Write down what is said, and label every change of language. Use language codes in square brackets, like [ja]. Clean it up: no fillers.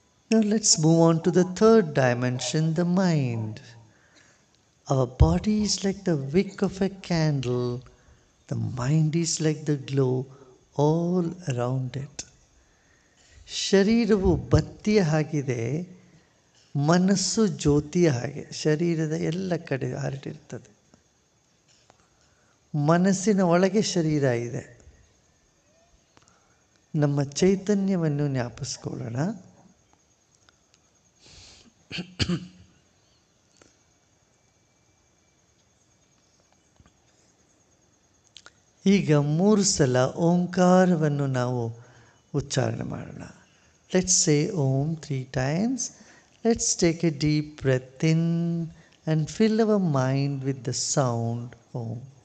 [en] Now let's move on to the third dimension, the mind. Our body is like the wick of a candle. The mind is like the glow all around it. [kn] ಶರೀರವು ಬತ್ತಿಯ ಹಾಗಿದೆ, ಮನಸ್ಸು ಜ್ಯೋತಿಯ ಹಾಗೆ ಶರೀರದ ಎಲ್ಲ ಕಡೆ ಹರಡಿರ್ತದೆ. ಮನಸ್ಸಿನ ಒಳಗೆ ಶರೀರ ಇದೆ. ನಮ್ಮ ಚೈತನ್ಯವನ್ನು ಜ್ಞಾಪಿಸ್ಕೊಳ್ಳೋಣ. ಈಗ 3 ಸಲ ಓಂಕಾರವನ್ನು ನಾವು ಉಚ್ಚಾರಣೆ ಮಾಡೋಣ. [en] Let's say Om 3 times. Let's take a deep breath in and fill our mind with the sound Om.